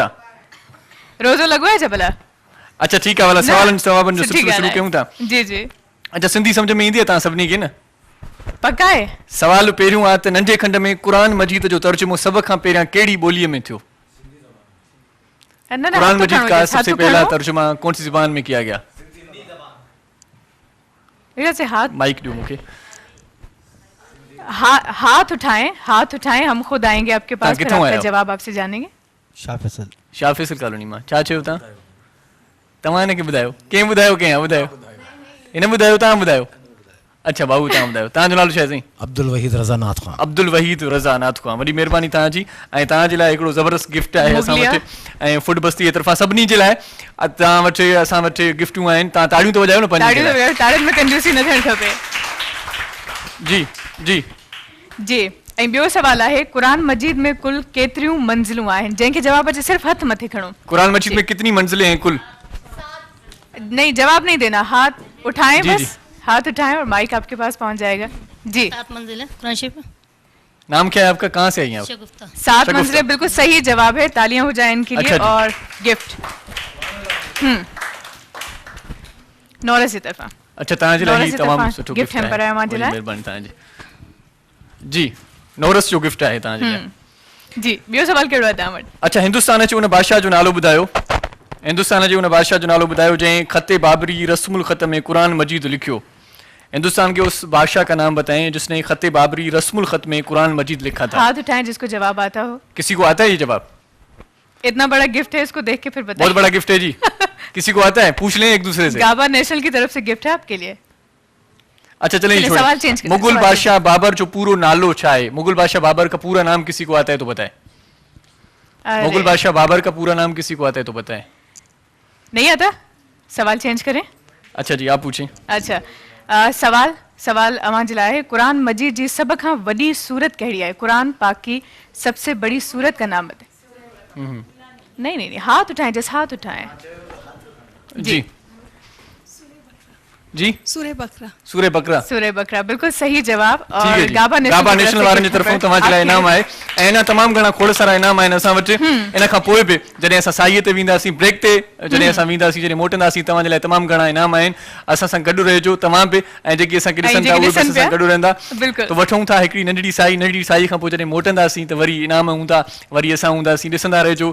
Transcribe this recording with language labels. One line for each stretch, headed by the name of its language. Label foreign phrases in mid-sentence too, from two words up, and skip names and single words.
Sindhi: रोज़ो लॻो आहे छा भला? अच्छा ठीकु आहे, भला सवालनि जवाबनि जो सुठी सिलसिलो शुरू ॻाल्हि कयूं था। आहे। जी जी अच्छा सिंधी सम्झ में ईंदी आहे तव्हां सभिनी खे न? पक्का आहे। सवाल पहिरियों आहे त नंढे खंड में क़ुरान मजीद जो तर्जुमो सभ खां पहिरियां कहिड़ी ॿोलीअ में थियो? न, न, कुरान हथु मजीद खणो का
Urdu: جیسے, سب سے
Sindhi: हथु
Urdu: پہلا
Sindhi: खणो।
Urdu: ترجمہ کون سی زبان میں کیا گیا? ادھر سے ہاتھ
Sindhi: माइक ॾियो मूंखे।
Urdu: ہاتھ اٹھائیں ہم خود آئیں گے آپ کے پاس، پھر
Sindhi: किथों
Urdu: آپ کا
Sindhi: आयो?
Urdu: جواب آپ سے جانیں گے.
Sindhi: शाह फैसल कॉलोनी मां। छा चयो तव्हां? तव्हां हिनखे ॿुधायो? कंहिं ॿुधायो? कंहिं ॿुधायो? हिन ॿुधायो, तव्हां ॿुधायो? अच्छा बाबू तव्हां ॿुधायो। तव्हांजो नालो छा आहे साईं? अब्दुल वहीद रज़ा नाथ खान। अब्दुल वहीद रज़ा नाथ खान। वॾी महिरबानी तव्हांजी। ऐं तव्हांजे लाइ हिकिड़ो ज़बरदस्त गिफ्ट आहे असां मुगलिया। वटि, ऐं फूड बस्ती जे तरफ़ां सभिनी जे लाइ तव्हां वटि असां वटि गिफ्टूं आहिनि। तव्हां ताड़ियूं त वॼायो न पंहिंजी जे लाइ। ताड़ियुनि में कंजूसी न थियणु खपे। जी जी जी ऐं ॿियो सवाल आहे क़ुरान मजीद में कुल केतिरियूं मंज़िलूं आहिनि? जंहिंखे जवाब अचे सिर्फ़ हथ मथे खणो।
Urdu: قرآن مجید میں کتنی منزلیں ہیں کل? نہیں، جواب نہیں دینا، ہاتھ اٹھائیں جی, بس. جی. ہاتھ اٹھائیں اور مائیک آپ کے پاس پہنچ جائے گا. جی 7 منزل ہے قرآن شریف میں. نام کیا ہے آپ کا؟ کہاں سے آئی ہیں آپ? شگفتہ. 7 شگفتہ. منزلیں بالکل صحیح جواب ہے. تالیاں ہو جائے ان کے لیے. اچھا جی. اور گفٹ نورس کی طرفا.
Sindhi: अच्छा तव्हांजे लाइ नौरस ही जी तमामु तरफ़ां सुठो गिफ्ट गिफ्ट हैम्पर आहे आहे। मुंहिंजे वॾी लाइ। महिरबानी तव्हांजी। जी नौरस जो गिफ्ट आहे तव्हांजे लाइ। जी ॿियो सवाल कहिड़ो आहे तव्हां वटि? अच्छा हिंदुस्तान जे उन बादशाह जो नालो ॿुधायो। हिंदुस्तान जे उन बादशाह जो नालो ॿुधायो जंहिं ख़त बाबरी रस्मुल ख़त में कुरान मजीद लिखियो।
Urdu: ہندوستان کے اس بادشاہ کا نام بتائیں جس نے خط بابری رسم الخط میں قرآن مجید لکھا تھا. ہاتھ اٹھائیں جس کو جواب آتا ہو. کسی کو آتا ہے یہ جواب? اتنا بڑا گفٹ ہے، اس کو دیکھ کے پھر بہت بتائیے. بڑا گفٹ ہے جی۔ کسی کو آتا ہے؟ پوچھ لیں ایک دوسرے سے. گابا نیشنل کی طرف سے گفٹ ہے آپ کے لیے. اچھا چلیے چلیے، سوال چینج کرتے ہیں, مغل سوال
Sindhi: बादशाह बाबर जो पूरा नालो छा है?
Urdu: مغل بادشاہ بابر کا پورا نام کسی کو آتا ہے تو بتائے. ارے, مغل بادشاہ بابر کا پورا نام کسی کو آتا ہے تو بتائے. نہیں آتا؟ سوال چینج کریں. اچھا جی آپ پوچھیں.
Sindhi: अच्छा सवाल अवां जे लाइ क़ुरान मजीद जी सभ खां वॾी सूरत कहिड़ी आहे?
Urdu: قرآن پاک کی سب سے بڑی سورت کا نام بتائیں. نہیں، ہاتھ اٹھائیں، جسٹ ہاتھ اٹھائیں. جی جی سورہ بقرہ. سورہ بقرہ. سورہ بقرہ بالکل صحیح جواب. ٹھیک اور ہے جی.
Sindhi: गाबा नेशनल वारनि जी तरफ़ां तव्हांजे लाइ इनाम आहे। ऐं अञा तमामु घणा खोड़ सारा इनाम आहिनि असां वटि। इन खां पोइ बि जॾहिं असां साईअ ते वेंदासीं ब्रेक ते, जॾहिं असां वेंदासीं, जॾहिं मोटंदासीं, तव्हांजे लाइ तमामु घणा इनाम आहिनि। असां सां गॾु रहिजो तव्हां बि, ऐं जेकी असांखे ॾिसनि था उहे बि असां सां गॾु रहंदा। बिल्कुलु। त वठूं था हिकिड़ी नंढड़ी साई खां पोइ जॾहिं मोटंदासीं त वरी इनाम हूंदा, वरी असां हूंदासीं।